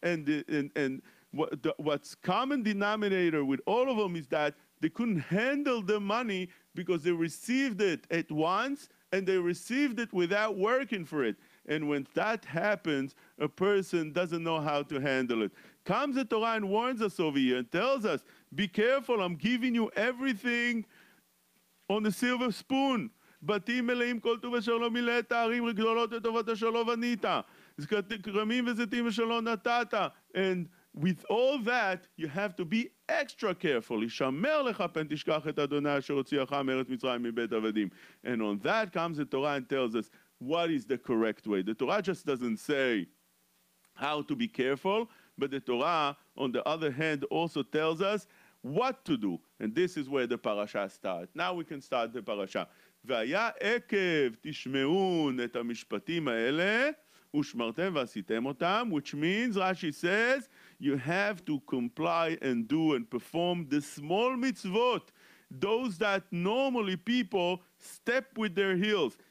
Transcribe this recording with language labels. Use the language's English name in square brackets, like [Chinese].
[English] And what's common denominator with all of them is that they couldn't handle the money because they received it at once and they received it without working for it. And when that happens, a person doesn't know how to handle it. Comes the Torah and warns us over here and tells us, be careful, I'm giving you everything on a silver spoon. [Hebrew] בתים מלאים כל טוב אשר לא מילאת, ערים גדולות לטובת אשר לא בנית. כרמים וזיתים אשר לא נטעת. [English] And with all that, you have to be extra careful. [Hebrew] ישמר לך פן תשכח את אדוני אשר הוציאך מארץ מצרים מבית עבדים. [English] And on that comes the Torah and tells us what is the correct way. The Torah just doesn't say how to be careful, but the Torah, on the other hand, also tells us what to do. And this is where the parasha starts. Now we can start the parasha. [Hebrew] והיה עקב תשמעון את המשפטים האלה, ושמרתם ועשיתם אותם, [English] which means, Rashi says, you have to comply and do and perform the small mitzvot, those that normally people step with their heels.